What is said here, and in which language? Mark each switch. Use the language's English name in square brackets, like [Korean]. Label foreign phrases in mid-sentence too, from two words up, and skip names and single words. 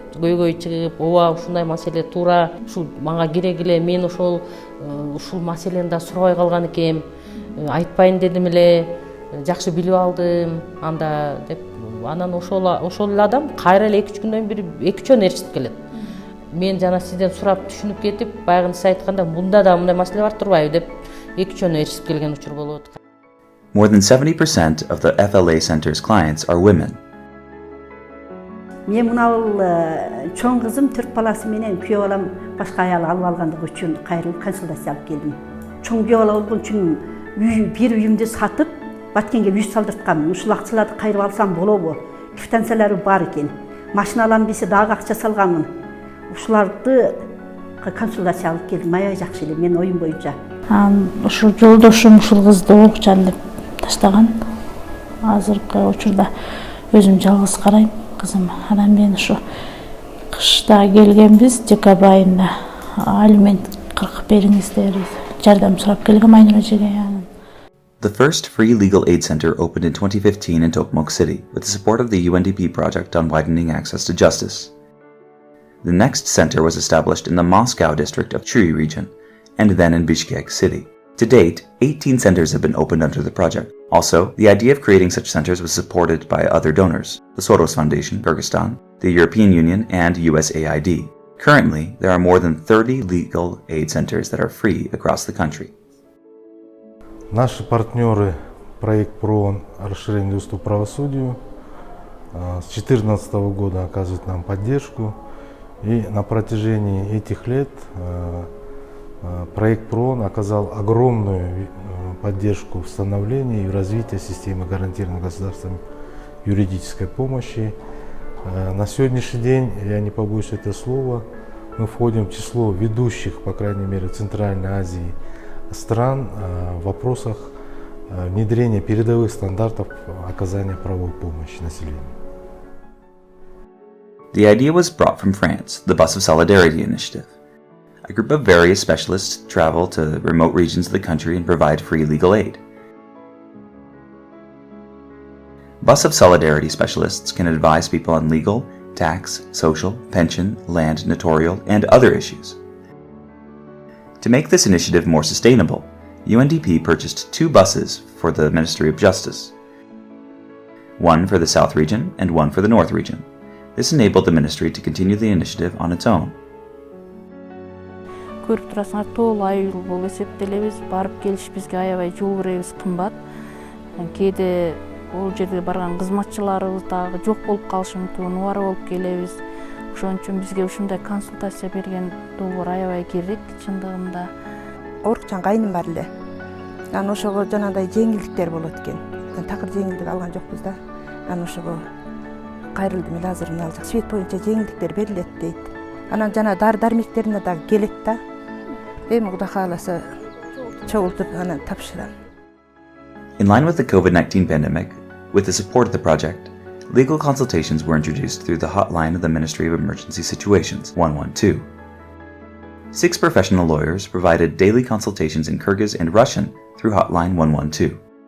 [Kyrgyz] Көйгөйү чыгып, ооба ушундай маселе туура, ушул мага керек эле, мен ушул маселени да сурабай калган экем, айтпайын дедим эле, жакшы билип алдым, анда деп анан ошол эле адам кайра эле 2-3 күндөн бери 2 жөн ээрчитип келет. Мен жана сизден сурап түшүнүп кетип, баягы сиз айтканда мында да мындай маселе бар турбайбы деп 2 жөн ээрчитип келген учур болот. [English] More than 70% of the FLA center's clients are women. [Kyrgyz] Мен мынау чоң кызым 4 баласы менен күйөө балам башка аял алып алгандыгы үчүн кайрылып консультация алып келдим. Чоң күйөө бала болгон үчүн бир үйүмдү сатып, Баткенге үй салдырткам. Ушул акчаларды кайрып алсам болобу? Квитанциялары бар экен. Машина алам десе дагы акча салганмын. Ушуларды консультация алып келдим. Аябай жакшы эле менин оюм боюнча. Ушул жолдошум ушул кызды окучан деп таштаган. Азыркы учурда өзүм жалгыз карайм кызым. Анан мен ушу кышта келгенбиз, декабрь айында алимент 40 бериңиздер, жардам сурап келгем Айнура эжеге. [English] The first free legal aid center opened in 2015 in Tokmok City with the support of the UNDP project on widening access to justice. The next center was established in the Moscow district of Chuy region, and then in Bishkek City. To date, 18 centers have been opened under the project. Also, the idea of creating such centers was supported by other donors, the Soros Foundation, Kyrgyzstan, the European Union, and USAID. Currently, there are more than 30 legal aid centers that are free across the country. [Russian] Наши партнеры, проект ПРООН «Расширение доступа к правосудию» с 2014 года оказывают нам поддержку. И на протяжении этих лет проект ПРООН оказал огромную поддержку в становлении и в развитии системы гарантированной государством юридической помощи. На сегодняшний день, я не побоюсь этого слова, мы входим в число ведущих, по крайней мере, в Центральной Азии стран в вопросах внедрения передовых стандартов оказания правовой помощи населению. [English] The idea was brought from France, the Bus of Solidarity initiative. A group of various specialists travel to remote regions of the country and provide free legal aid. Bus of Solidarity specialists can advise people on legal, tax, social, pension, land, notarial, and other issues. To make this initiative more sustainable, UNDP purchased 2 buses for the Ministry of Justice, one for the South region and one for the North region. This enabled the ministry to continue the initiative on its own. [Kyrgyz] Көрүп турасыңар, тоол айыл болуп эсептелебиз, барып келиш бизге аябай жол беребиз кымбат. Кээде ол жерде барган кызматчыларыбыз дагы жок болуп калышы мүмкүн, убара болуп келебиз. Ошон үчүн бизге ушундай консультация берген долбоор аябай керек чындыгында. Орукчан кайным бар эле. Анан ошого жанагындай жеңилдиктер болот экен. Такыр жеңилдик алган жокпуз да. Анан ошого кайрылдым эле азыр мына свет боюнча жеңилдиктер берилет дейт. Анан жана дары-дармектерине дагы келет да. Эми Кудай кааласа чогултуп анан тапшырам. [English] In line with the COVID-19 pandemic, with the support of the project, legal consultations were introduced through the hotline of the Ministry of Emergency Situations, 112. 6 professional lawyers provided daily consultations in Kyrgyz and Russian through hotline 112.